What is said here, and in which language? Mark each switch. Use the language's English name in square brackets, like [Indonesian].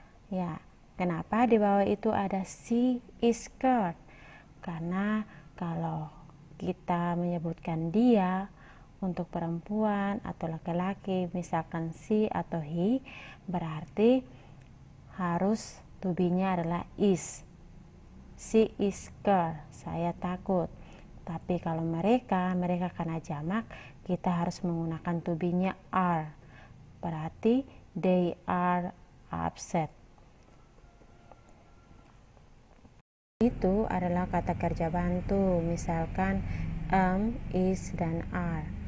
[Indonesian] Ya, kenapa di bawah itu ada [English] she is scared? [Indonesian] Karena kalau kita menyebutkan dia untuk perempuan atau laki-laki, misalkan she atau he, berarti harus to be-nya adalah is. [English] She is scared, [Indonesian] saya takut. Tapi kalau mereka karena jamak, kita harus menggunakan to be-nya are. Berarti [English] they are upset. [Indonesian] Itu adalah kata kerja bantu, misalkan is, dan are.